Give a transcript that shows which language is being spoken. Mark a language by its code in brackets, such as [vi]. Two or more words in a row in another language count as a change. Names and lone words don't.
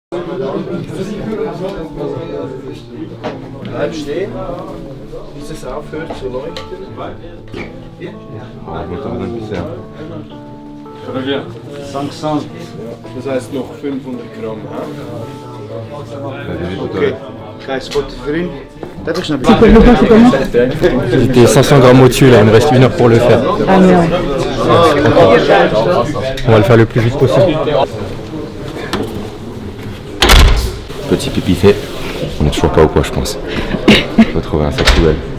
[de] Bleib stehen, bis es aufhört zu leuchten. Das heißt noch 500 Gramm. [nl] Ok. Ga je spotten vriend? Dat is een [fr] J'étais 500 grammes au-dessus là, il me reste 1 heure pour le faire. Ah merde. On va le faire le plus vite possible. Petit pipi fait. On est toujours pas au poids, je pense. Faut trouver un sac poubelle.